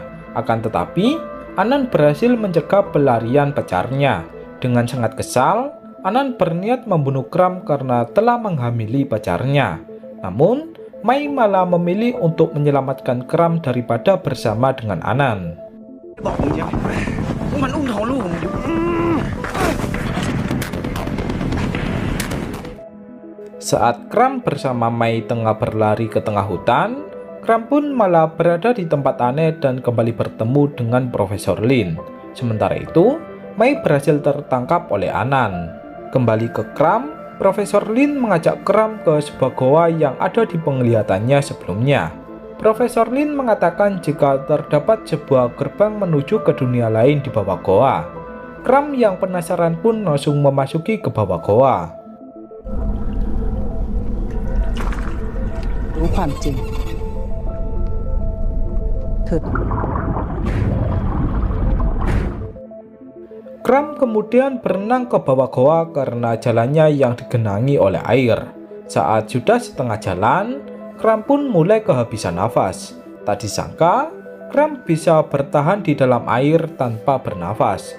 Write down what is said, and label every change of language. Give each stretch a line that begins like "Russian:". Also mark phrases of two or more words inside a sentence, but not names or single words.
Indonesian: Akan tetapi, Anan berhasil mencegah pelarian pacarnya. Dengan sangat kesal, Anan berniat membunuh Kram karena telah menghamili pacarnya. Namun, Mei malah memilih untuk menyelamatkan Kram daripada bersama dengan Anan.
Thai: บอกมึงใช่ไหมว่ามันอุ้มท้องลูกมึงอยู่
Indonesian: Saat Kram bersama Mei tengah berlari ke tengah hutan, Kram pun malah berada di tempat aneh dan kembali bertemu dengan Profesor Lin. Sementara itu, Mei berhasil tertangkap oleh Anan. Kembali ke Kram, Profesor Lin mengajak Kram ke sebuah goa yang ada di penglihatannya sebelumnya. Profesor Lin mengatakan jika terdapat sebuah gerbang menuju ke dunia lain di bawah goa. Kram yang penasaran pun langsung memasuki ke bawah goa.
Thai: รู้ความจริงเถิด
Indonesian: Kram kemudian berenang ke bawah goa karena jalannya yang digenangi oleh air. Saat sudah setengah jalan, Kram pun mulai kehabisan nafas. Tak disangka, Kram bisa bertahan di dalam air tanpa bernafas.